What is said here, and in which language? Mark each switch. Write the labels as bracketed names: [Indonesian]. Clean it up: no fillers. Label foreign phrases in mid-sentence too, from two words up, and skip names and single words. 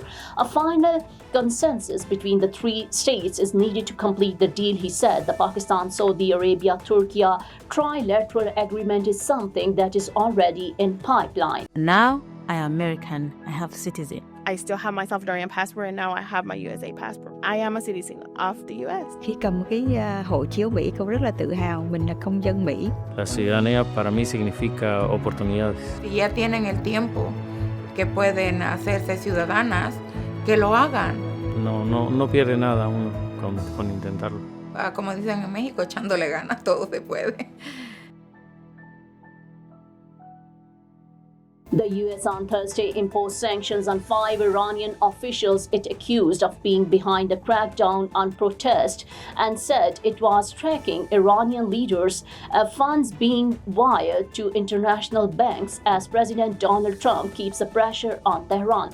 [English] A final consensus between the three states is needed to complete the deal, he said. The Pakistan, Saudi Arabia, Turkey trilateral agreement is something that is already in pipeline. Now I am American. I have citizen. I still have my Salvadorian passport and now I have my USA passport. I am a citizen of the US. [Vietnamese] Khi cầm cái hộ chiếu Mỹ, con rất là tự hào mình là công dân Mỹ. [Spanish] La ciudadanía para mí significa oportunidades. Si ya tienen el tiempo que pueden hacerse ciudadanas, que lo hagan. No pierde nada uno con intentarlo. Como dicen en México, echándole ganas, todo se puede. [English] The US on Thursday imposed sanctions on 5 Iranian officials it accused of being behind the crackdown on protest and said it was tracking Iranian leaders' funds being wired to international banks as President Donald Trump keeps the pressure on Tehran.